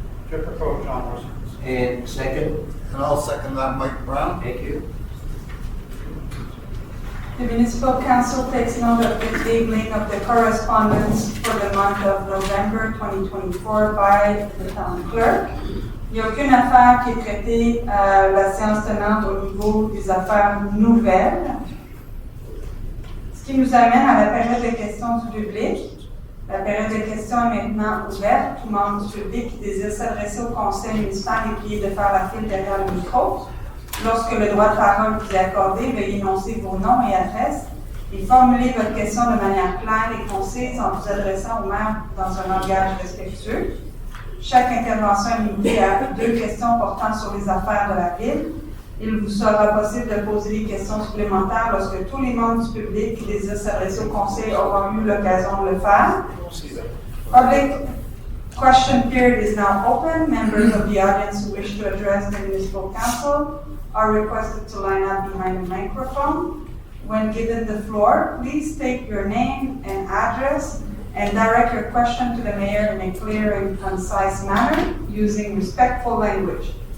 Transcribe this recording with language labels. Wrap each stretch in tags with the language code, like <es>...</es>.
<fr>Je propose John Morrison.</fr> <en>And second, And I'll second that, Mike Brown. thank you. The Municipal Council takes note of the tabling of the correspondence for the month of November 2024 by the town clerk.</en> <fr>Il n'y a aucune affaire qui est traitée à la séance tenante au niveau des affaires nouvelles. Ce qui nous amène à la période de questions du public. La période de questions est maintenant ouverte. Tout membre du public qui désire s'adresser au conseil municipal est prié de faire la file derrière le micro. Lorsque le droit de parole vous est accordé, veuillez énoncer vos noms et adresses et formuler votre question de manière claire et concise en vous adressant au maire dans un langage respectueux. Chaque intervention est limitée à 2 questions portant sur les affaires de la ville. Il vous sera possible de poser des questions supplémentaires lorsque tous les membres du public qui désirent s'adresser au conseil auront eu l'occasion de le faire.</fr> <en>Public question period is now open. Members of the audience who wish to address the municipal council are requested to line up behind the microphone. When given the floor, please state your name and address and direct your question to the mayor in a clear and concise manner using respectful language.</en>